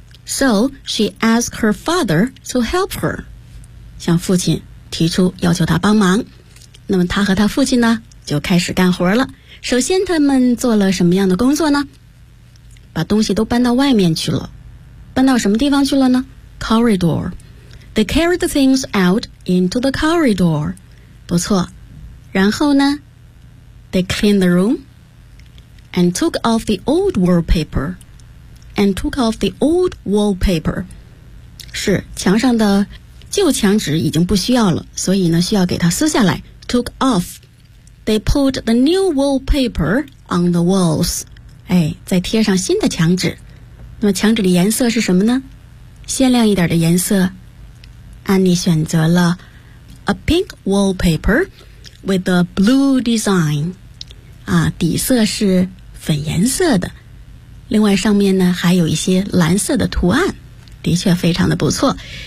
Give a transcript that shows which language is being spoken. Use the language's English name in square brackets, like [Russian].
[English] So she asked her father to help her， [Chinese] 向父亲提出要求他帮忙。那么他和他父亲呢就开始干活了。首先他们做了什么样的工作呢？把东西都搬到外面去了。搬到什么地方去了呢？corridor。 [English] They carried the things out into the corridor， [Chinese] 不错。然后呢， [English] They cleaned the room and took off the old wallpaper， and took off the old wallpaper， [Chinese] 是墙上的旧墙纸已经不需要了，所以呢需要给它撕下来。 [English] took off。 They put the new wallpaper on the walls. [Chinese] 哎，再贴上新的墙纸。那么墙纸的颜色是什么呢？鲜亮一点的颜色。安妮选择了 [English] a pink wallpaper with a blue design. [Chinese] 啊，底色是粉颜色的。另外上面呢，还有一些蓝色的图案。的确非常的不错。